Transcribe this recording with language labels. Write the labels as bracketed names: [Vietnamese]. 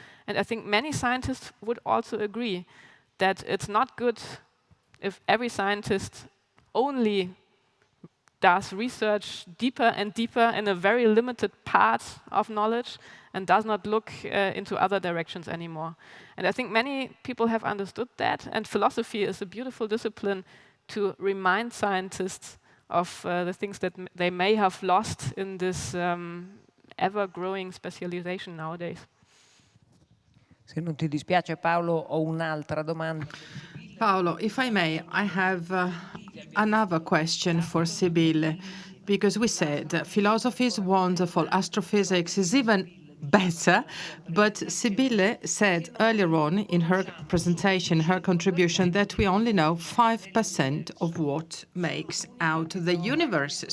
[English] And I think many scientists would also agree that it's not good if every scientist only does research deeper and deeper in a very limited part of knowledge and does not look into other directions anymore. And I think many people have understood that, and philosophy is a beautiful discipline to remind scientists of the things that they may have lost in this ever-growing specialization nowadays. [Italian] Se non ti dispiace, Paolo, ho un'altra domanda. [English] Paolo, if I may, I have another question for Sibylle, because we said philosophy is wonderful, astrophysics is even better, but Sibylle said earlier on in her presentation, her contribution, that we only know 5% of what makes out the universe.